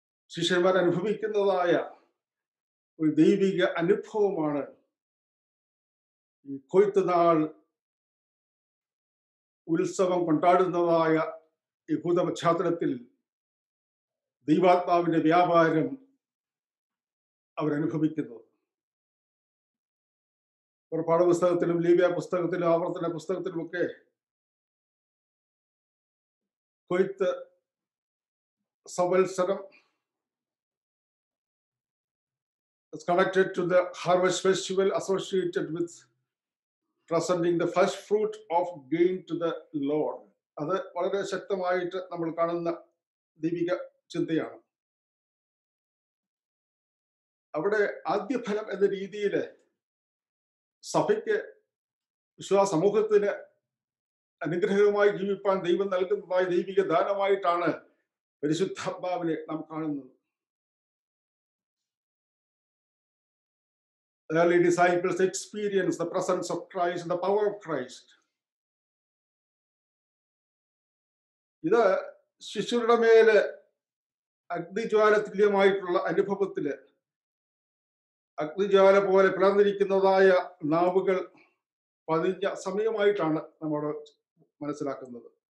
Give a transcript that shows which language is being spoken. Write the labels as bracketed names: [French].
[Malayalam] ശിഷ്യന്മാർ അനുഭവിക്കുന്നതായ ഒരു ദൈവിക അനുഭവമാണ് ഈ കൊയ്ത്തുനാൾ ഉത്സവം കൊണ്ടാടുന്നതായ യഹൂദ പശ്ചാത്തലത്തിൽ ദൈവാത്മാവിന്റെ വ്യാപാരം അവരനുഭവിക്കുന്നത്. പുറപ്പാട് പുസ്തകത്തിലും ലേവ്യ പുസ്തകത്തിലും ആവർത്തന പുസ്തകത്തിലുമൊക്കെ കൊയ്ത്ത് സംവത്സരം [English] is connected to the harvest festival associated with presenting the first fruit of gain to the Lord. [Malayalam] അത് വളരെ ശക്തമായിട്ട് നമ്മൾ കാണുന്ന ദൈവിക ചിന്തയാണ്. അവിടെ ആദ്യഫലം എന്ന രീതിയിൽ സഭയ്ക്ക്, വിശ്വാസ സമൂഹത്തിന് അനുഗ്രഹമായി ജീവിപ്പാൻ ദൈവം നൽകുന്നതായ ദൈവിക ദാനമായിട്ടാണ് പരിശുദ്ധാത്മാവിനെ നാം കാണുന്നത്. [English] Early disciples experienced the presence of Christ and the power of Christ. [Malayalam] ഇത് ശിശുരുടെ മേല് അഗ്നിജ്വാല തുല്യമായിട്ടുള്ള അനുഭവത്തില് അഗ്നിജ്വാല പോലെ പിളർന്നിരിക്കുന്നതായ നാവുകൾ പതിഞ്ഞ സമയമായിട്ടാണ് നമ്മൾ മനസ്സിലാക്കുന്നത്.